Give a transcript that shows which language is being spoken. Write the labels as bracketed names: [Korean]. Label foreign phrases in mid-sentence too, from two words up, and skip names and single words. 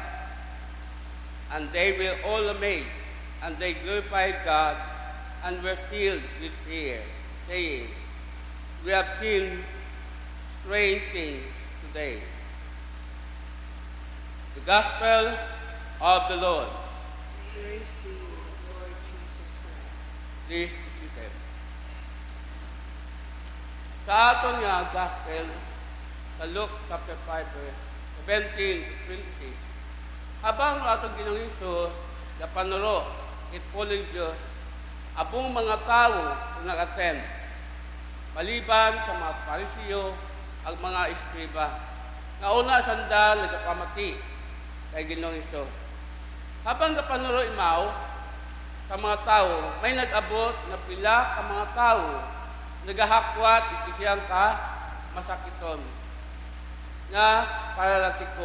[English] And they were all amazed, and they glorified God, and were filled with fear, saying, "We have seen strange things today." The Gospel of the Lord. Praise to you, Lord Jesus Christ. Please be seated. [Hiligaynon] Sa aton nga Gospel, sa [English] Luke chapter 5, verse 17 to 26, [Hiligaynon] habang atong Ginoong Hesus na panuro itpuling Diyos, abong mga tao kung nag-attend, maliban sa mga Parisiyo ang mga eskriba, na una sanda nagapamati kay Ginoong Hesus. Habang kapanuro imaw sa mga tao, may nag-abot na pila ka mga tao, nagahakwat ikisiyang ka masakiton, nga paralasiko.